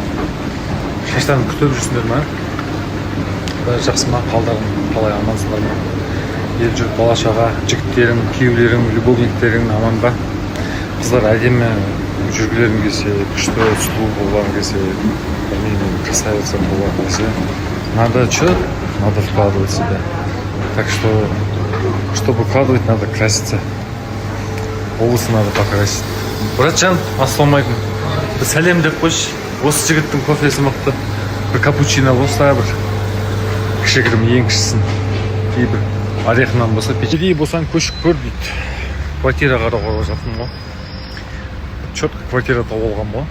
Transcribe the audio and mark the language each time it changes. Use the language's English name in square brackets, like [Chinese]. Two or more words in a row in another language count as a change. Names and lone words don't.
[Kazakh] Шаштарын күтіп жүрсіңдер ме? Бәрі жақсы ма? Қалдарың қалай, амансыңдар ма? Ел жұрт, бала-шаға, жігіттерің, күйеулерің, любовниктерің аман ба? Қыздар әдемі жүргілерің келсе, күшті, сұлу болғың келсе, красавица болғың келсе, [Russian] надо что? Надо вкладывать себя. Так что, чтобы вкладывать, надо краситься. Волосы надо покрасить. [Kazakh] Братжан, ассалаумалейкум. Бір сәлем деп қойшы. Осы жігіттің кофесі мықты. Бір капучино болса, бір кішігірім ең кішісін. Кейбір орехынан болса, печенье болсаң көшіп көр дейді. Квартира қарауға жатырмын ғой. Четко квартира тауып алған ғой.